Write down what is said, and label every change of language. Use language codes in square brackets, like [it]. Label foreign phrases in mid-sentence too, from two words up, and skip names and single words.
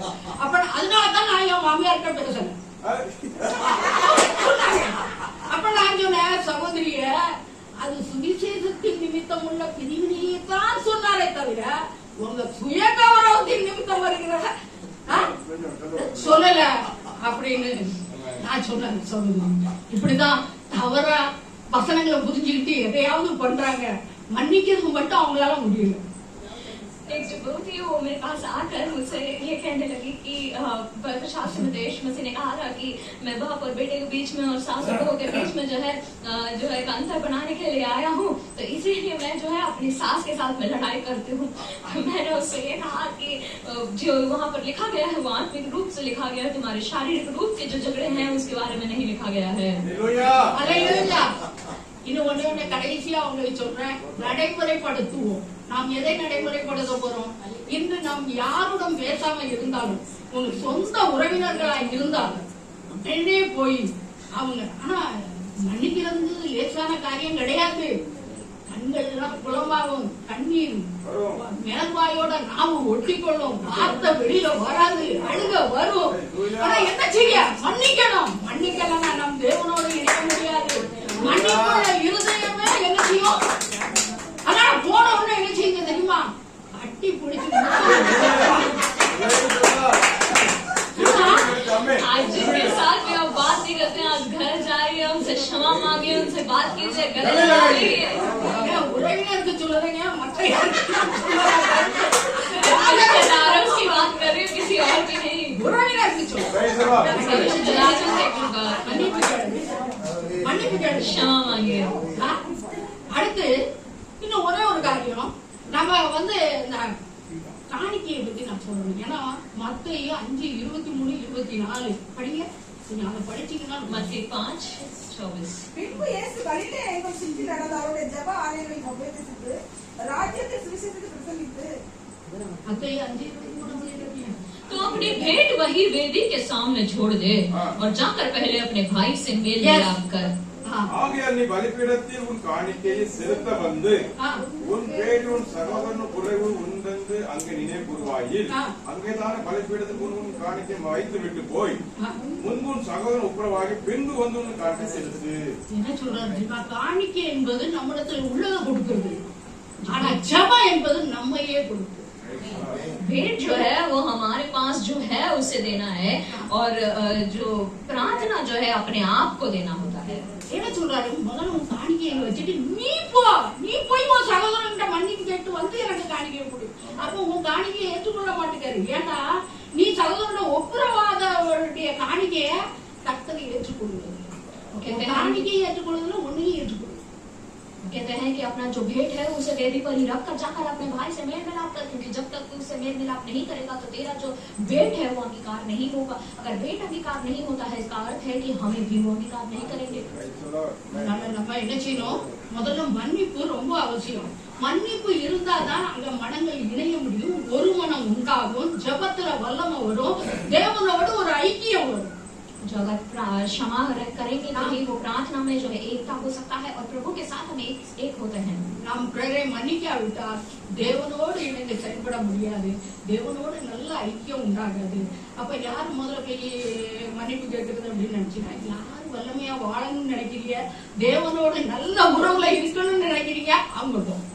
[ta] அப்ப அதனாலதான் நான் என் மாமியார்கிட்ட பேசுறேன்। அப்ப நான் சொன்னேன், சகோதரிய அது சுவிசேஷத்தின் நிமித்தம் உள்ள பிரிவினையை தான் சொன்னாரே தவிர உங்க சுய கௌரவத்தின் நிமித்தம் வருகிறத சொல்லல அப்படின்னு நான் சொன்னேன்। சொல்லுங்க, இப்படிதான் தவறா வசனங்களை புரிஞ்சுக்கிட்டு எதையாவது பண்றாங்க, மன்னிக்கிறது மட்டும் அவங்களால முடியல। [hi] एक जो बहू थी वो मेरे पास आकर मुझसे ये कहने लगी कि पवित्र में देश मसीह ने कहा था कि मैं बाप और बेटे के बीच में और सास और बहू के बीच में जो है एक अंतर बनाने के लिए आया हूँ, तो इसीलिए मैं जो है अपनी सास के साथ में लड़ाई करती हूँ। मैंने उससे ये कहा कि जो वहाँ पर लिखा गया है वो आत्मिक रूप से लिखा गया है, तुम्हारे शारीरिक रूप के जो झगड़े हैं उसके बारे में नहीं लिखा गया है। [ta] அல்லேலூயா. இன்னும் ஒண்ணே கடைசியா உங்களுக்கு சொல்றேன், நடைமுறைப்படுத்துவோம். நாம் எதை நடைமுறைப்படுத்த போறோம்? இன்று நாம் யாருடன் பேசாம இருந்தாலும், உங்க சொந்த உறவினர்களா இருந்தாலும் என்னே போய் அவங்க ஆனா மன்னிக்கிறது லேசான காரியம் கிடையாது. கண்கள் எல்லாம் குளமாகும், கண்ணீர் மேல்வாயோட நாவு ஒட்டிக்கொள்ளும், வார்த்தை வெளியில வராது, அழுக வரும். ஆனா என்ன செய்ய? மன்னிக்கணும். மன்னிக்கலன்னா நம் தேவனோட இணைக்க முடியாது. மன்னிப்புள்ள இருதயமே என்ன செய்யும்? ஆனா போன உடனே என்ன செய்யுங்க தெரியுமா? கட்டி பிடிச்சு [hi] आज जिनके साथ भी आप बात नहीं करते हैं, आज घर जाइए, उनसे क्षमा मांगिए, उनसे बात कीजिए, गले लगाइए। [ta] உறவினருக்கு சொல்லுறீங்க, மற்ற [hi] रिश्तेदारों की बात कर रही हूँ, किसी और की नहीं। [ta] உறவினருக்கு சொல்லுங்க. மன்னிப்பு கேளு. [hi] क्षमा मांगिए। [ta] அடுத்து இன்னும் ஒரே ஒரு காரியம், நம்ம இந்த காணிக்கையை பத்தி நான் சொல்லணும். ஏன்னா மத்தேயு 5:23-24 படிங்க. நீங்க அதை படிச்சீங்கன்னா [hi] मत्ती 5:24 [ta] பின்பு இயேசு கலிலேயா எங்கும் சுற்றி நடந்து அவருடைய ஜெப ஆலயங்களில் உபதேசித்து ராஜ்யத்தை சுவிசேஷத்தை பிரசங்கித்து மத்தேயு 5:23 [hi] तो अपनी भेंट वही वेदी के सामने छोड़ दे और जाकर पहले अपने भाई से मेल मिलाप कर। [ta] ஆகையால் நீ பலிபீடத்தில் உன் காணிக்கையை செலுத்த வந்து உன் பேர் உன் சகோதரன் குறைவு உண்டென்று அங்கே நினைவுவாயில் அங்கேதானே பலிபீடத்தில் உன் காணிக்கை வைத்து விட்டு போய் முன்பு உன் சகோதரன் ஒப்புரவாகி பின்பு வந்து உன் காணிக்கை செலுத்து. என்ன சொல்றாரு? காணிக்கை என்பது நம்மிடத்தில் உள்ளதை கொடுக்கிறது, ஆனா ஜெபம் என்பது நம்மையே கொடுக்கிறது. [hi] भेंट जो है वो हमारे पास जो है उसे देना है, और जो प्रार्थना जो है अपने आप को देना होता है। [ta] என்ன சொல்றாரு? முதல்ல உன் காணிக்கையை வச்சுட்டு நீ போய் உன் சகோதரன்கிட்ட மன்னிப்பு கேட்டு வந்து எனக்கு காணிக்கை கொடு. அப்ப உன் காணிக்கையை ஏற்றுக்கொள்ள மாட்டேங்காரு. ஏன்னா நீ சகோதரனோட ஒப்புரவாதவருடைய காணிக்கைய கர்த்தரை ஏற்றுக்கொள்வது, காணிக்கையை ஏற்றுக்கொள்வதில் உன்னையும் ஏற்றுக்கொள்வது. [hi] कहते हैं कि अपना जो भेंट है उसे वेदी पर ही रख कर जाकर अपने भाई से मेल मिलाप कर, क्योंकि जब तक तू उससे मेल मिलाप नहीं करेगा तो तेरा जो भेंट है वो अंगीकार नहीं होगा। अगर भेंट अंगीकार नहीं होता है, इसका अर्थ है कि हमें भी वो अंगीकार नहीं करेंगे। [ta] நம்ம என்ன செய்யணும்? முதல்ல மன்னிப்பு ரொம்ப அவசியம். மன்னிப்பு இருந்தாதான் அங்க மனங்கள் இணைய முடியும், ஒரு மனம் உண்டாகும், ஜெபத்துல வல்லமை வரும், தேவனோட ஒரு ஐக்கியம் வரும். [hi] जो अगर क्षमा करेंगे तो ही वो प्रार्थना में जो है एकता हो सकता है और प्रभु के साथ हम एक होते हैं। [ta] நாம் பிறரை மன்னிக்காவிட்டால் தேவனோடு இணைந்து செயல்பட முடியாது, தேவனோடு நல்ல ஐக்கியம் உண்டாகாது. அப்ப யார் முதல்ல போய் மன்னிப்பு கேட்கறது அப்படின்னு நினைச்சீங்க? யார் வல்லமையா வாழணும்னு நினைக்கிறீங்க, தேவனோடு நல்ல உறவுல இருக்கணும்னு நினைக்கிறீங்க, அவங்க போ.